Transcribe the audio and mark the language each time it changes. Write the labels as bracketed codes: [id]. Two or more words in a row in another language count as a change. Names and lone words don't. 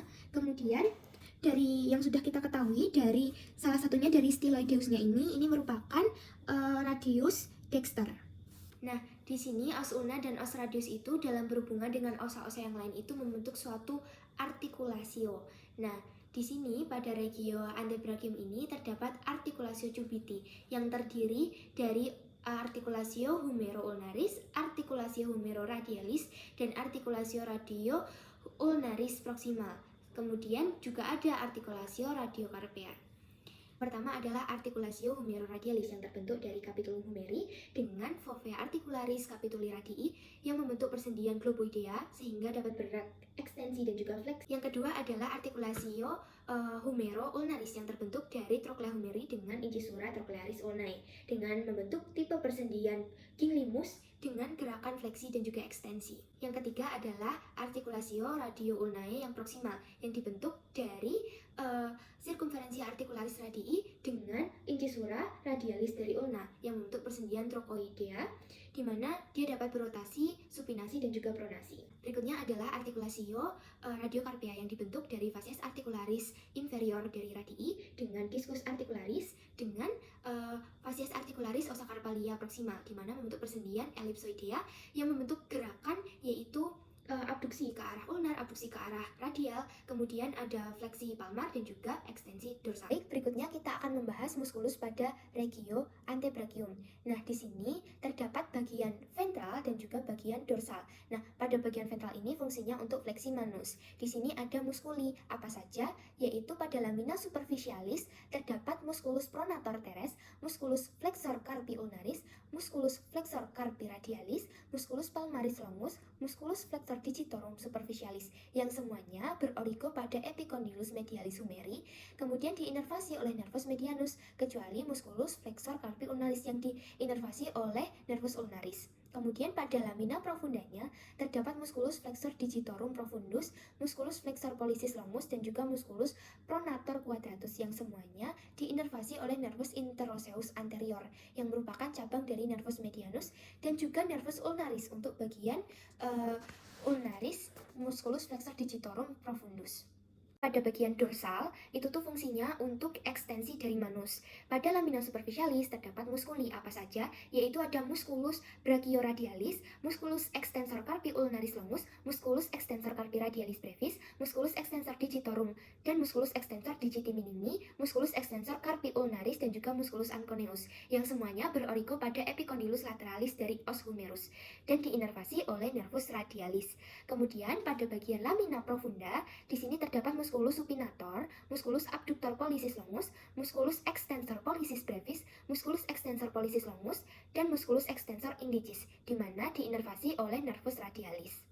[id] Kemudian dari yang sudah kita ketahui, dari salah satunya dari styloideusnya ini merupakan radius dexter. Nah, Di sini os ulna dan os radius itu dalam berhubungan dengan osa-osa yang lain itu membentuk suatu artikulasio. Nah, di sini pada regio antebrachium ini terdapat artikulasio cubiti yang terdiri dari artikulasio humero-ulnaris, artikulasio humero-radialis, dan artikulasio radio-ulnaris proximal. Kemudian juga ada artikulasio radiocarpea. Pertama adalah artikulasio humero-radialis yang terbentuk dari capitulum humeri dengan fovea articularis capituli radii yang membentuk persendian globoidea sehingga dapat bergerak ekstensi dan juga fleksi. Yang kedua adalah artikulasio humero-ulnaris yang terbentuk dari trochlea humeri dengan incisura trochlearis ulnae dengan membentuk tipe persendian ginglimus dengan gerakan fleksi dan juga ekstensi. Yang ketiga adalah artikulasio radio-ulnae yang proksimal yang dibentuk dari sirkumferensi articularis radii dengan incisura radialis dari ulna yang membentuk persendian trochoidea di mana dia dapat berotasi, supinasi, dan juga pronasi. Berikutnya adalah artikulasio radiocarpea yang dibentuk dari facies articularis inferior dari radii dengan discus articularis dengan facies articularis ossa carpalia proximal di mana membentuk persendian ellipsoidea yang membentuk gerakan yaitu abduksi ke arah ulnar, abduksi ke arah radial, kemudian ada fleksi palmar dan juga ekstensi dorsal. Baik, berikutnya kita akan membahas muskulus pada regio antebrachium. Nah, di sini terdapat bagian ventral dan juga bagian dorsal. Nah, pada bagian ventral ini fungsinya untuk fleksi manus. Di sini ada muskuli, apa saja? Yaitu pada lamina superficialis terdapat musculus pronator teres, musculus flexor carpi ulnaris, musculus flexor carpi radialis, musculus palmaris longus, musculus flexor digitorum superficialis yang semuanya berorigo pada epicondylus medialis humeri, kemudian diinervasi oleh nervus medianus kecuali musculus flexor carpi ulnaris yang diinervasi oleh nervus ulnaris. Kemudian pada lamina profundanya terdapat musculus flexor digitorum profundus, musculus flexor pollicis longus dan juga musculus pronator quadratus yang semuanya diinervasi oleh nervus interosseus anterior yang merupakan cabang dari nervus medianus dan juga nervus ulnaris untuk bagian ulnaris musculus flexor digitorum profundus. Pada bagian dorsal, itu tuh fungsinya untuk ekstensi dari manus. Pada lamina superficialis terdapat muskuli apa saja, yaitu ada musculus brachioradialis, musculus extensor carpi ulnaris longus, musculus extensor carpi radialis brevis, musculus extensor digitorum, dan musculus extensor digiti minimi, musculus extensor carpi ulnaris, dan juga musculus anconeus, yang semuanya berorigo pada epicondylus lateralis dari os humerus, dan diinervasi oleh nervus radialis. Kemudian pada bagian lamina profunda, di sini terdapat musculus supinator, musculus abductor pollicis longus, musculus extensor pollicis brevis, musculus extensor pollicis longus, dan musculus extensor indicis, di mana diinervasi oleh nervus radialis.